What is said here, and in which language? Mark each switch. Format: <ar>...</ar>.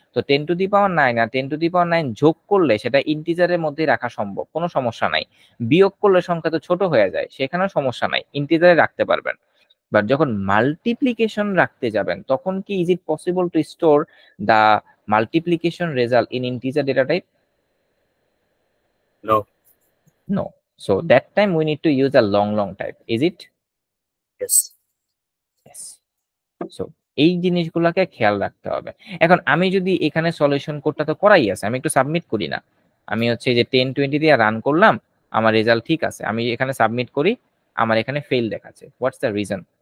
<bn>তো 10 to the power 9 আর 10 to the পাওয়ার 9 যোগ করলে সেটা ইন্টিজারের মধ্যে রাখা সম্ভব, কোনো সমস্যা নাই। বিয়োগ করলে সংখ্যা তো ছোট হয়ে যায়, সেখানেও সমস্যা নাই, ইন্টিজারে রাখতে পারবেন। বাট যখন মাল্টিপ্লিকেশন রাখতে যাবেন তখন কি</bn> <en>Is it possible to store the multiplication result in integer data type? No. No. So that time we need to use a long type. Is it? Yes. Yes.</en> <bn>So এই জিনিসগুলোকে খেয়াল রাখতে হবে। এখন আমি যদি এখানে সলিউশন কোডটা তো করাই আছে, আমি একটু সাবমিট করি না? আমি হচ্ছে যে 10 20 দিয়ে রান করলাম, আমার রেজাল্ট ঠিক আছে, আমি এখানে সাবমিট করি, আমার এখানে ফেল দেখাচ্ছে।</bn> <en>What's the reason?</en>